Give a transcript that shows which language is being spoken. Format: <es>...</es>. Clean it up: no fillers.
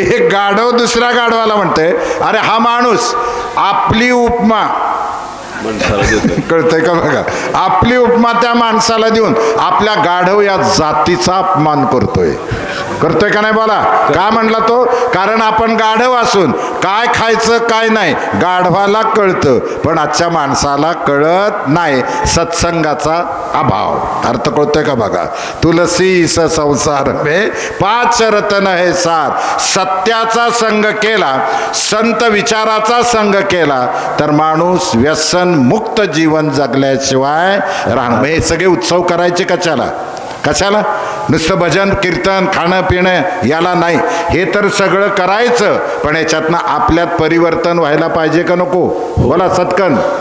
<mr>एक गाढव दुसऱ्या गाढवाला म्हणतोय अरे हा माणूस आपली उपमा कळतंय का बघा, आपली उपमा त्या माणसाला देऊन आपल्या गाढव या जातीचा अपमान करतोय का नाही? बोला. का म्हणला तो? कारण आपण गाढव असून काय खायचं काय नाही गाढवाला कळतं, पण आजच्या माणसाला कळत नाही. सत्संगाचा अभाव. अर्थ कळतोय का बघा.</mr> <hi>तुलसी स संसार में 5 रत्न हे सार.</hi> <mr>सत्याचा संग केला, संत विचाराचा संग केला तर माणूस व्यसन मुक्त जीवन जगल्याशिवाय राहणार. हे सगळे उत्सव करायचे कशाला? कशाला? नुसतं भजन कीर्तन खाणं पिणं याला नाही. हे तर सगळं करायचं, पण याच्यातनं आपल्यात परिवर्तन व्हायला पाहिजे का नको? बोला सत्कन.</mr>